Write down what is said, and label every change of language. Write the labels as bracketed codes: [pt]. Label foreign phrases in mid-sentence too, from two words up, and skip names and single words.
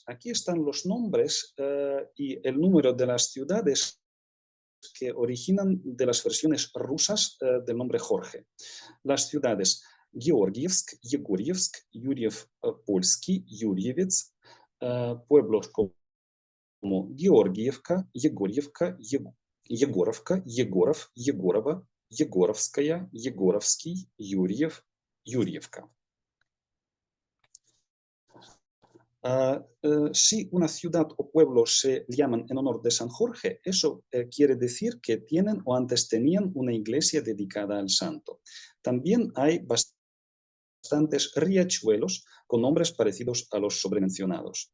[es] Aquí están los nombres y el número de las ciudades que originan de las versiones rusas del nombre Jorge. Las ciudades Georgievsk, Yegorьевsk, Yuriev-Polski, Yurievets, pueblos como Georgievka, Yegorьевka, Yegorovka, Yegorov, Yegorova, Yegorovskaya, Yegorovsky, Yuriev, Yurievka. Si una ciudad o pueblo se llaman en honor de San Jorge, eso quiere decir que tienen o antes tenían una iglesia dedicada al santo. También hay bastantes riachuelos con nombres parecidos a los sobremencionados.